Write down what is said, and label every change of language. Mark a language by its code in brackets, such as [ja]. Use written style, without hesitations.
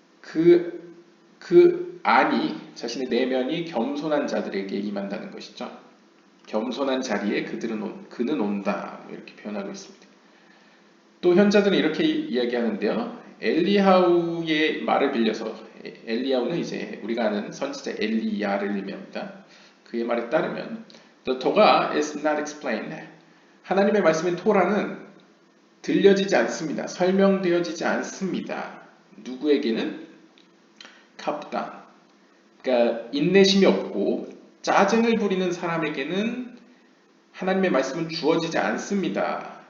[ko] 그 안이 자신의 내면이 겸손한 자들에게 임한다는 것이죠. 겸손한 자리에 그는 온다 이렇게 표현하고 있습니다. 또 현자들은 이렇게 이야기하는데요. 엘리야후의 말을 빌려서 엘리야후는 이제 우리가 아는 선지자 엘리야를 의미합니다. 그의 말에 따르면 [en] The Torah is not explained. [ko] 하나님의 말씀인 토라는 들려지지 않습니다. 설명되어지지 않습니다. 누구에게는? 갑단. 그러니까 인내심이 없고 짜증을 부리는 사람에게는 하나님의 말씀은 주어지지 않습니다.